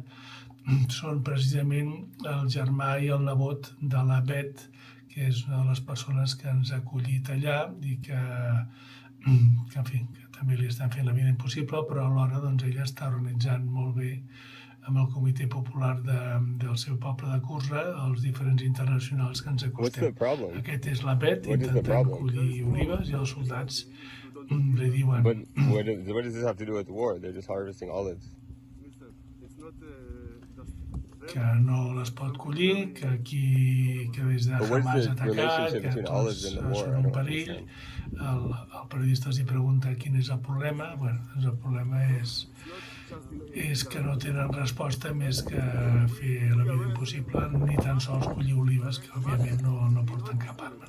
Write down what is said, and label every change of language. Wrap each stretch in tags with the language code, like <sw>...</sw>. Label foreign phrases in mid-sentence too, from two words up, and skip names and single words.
<ca>Són precisament el germà i el nebot de la Bet, que és una de les persones que ens ha acollit allà i que també li estan fent la vida impossible, però alhora ella està organitzant molt bé amb el comitè popular del seu poble de Qusra, els diferents internacionals que ens acostem. Aquest és la Bet, intentant collir olives, i els soldats li diuen...</ca> <en>What does this have to do with war? They're just harvesting olives.</en> <ca>Que no les pot collir, que aquí des de Hamas ha atacat, que tots són un perill. El periodista els pregunta quin és el problema. Doncs el problema és que no tenen resposta més que fer la vida impossible, ni tan sols collir olives, que òbviament no porten cap arma.</ca>